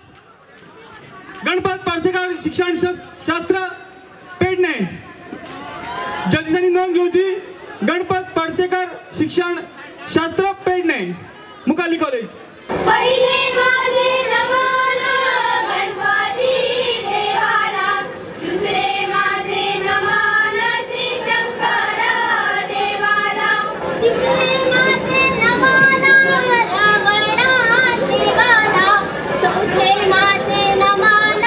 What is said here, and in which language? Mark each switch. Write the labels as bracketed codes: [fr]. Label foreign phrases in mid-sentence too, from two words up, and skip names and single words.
[kok] गणपत पार्सेकार शिक्षण शास्त्र पेडणे जजेसांनी नोंद घेवची गणपत पार्सेकार शिक्षण शास्त्र पेडणे मुखाल्ली कॉलेज [mr] पहिले माझे नमन गणपती देवाला दुसरे माझे नमन श्री शंकर देवाला तिसरे माझे नमन रावणा देवाला चौथे माझे नमन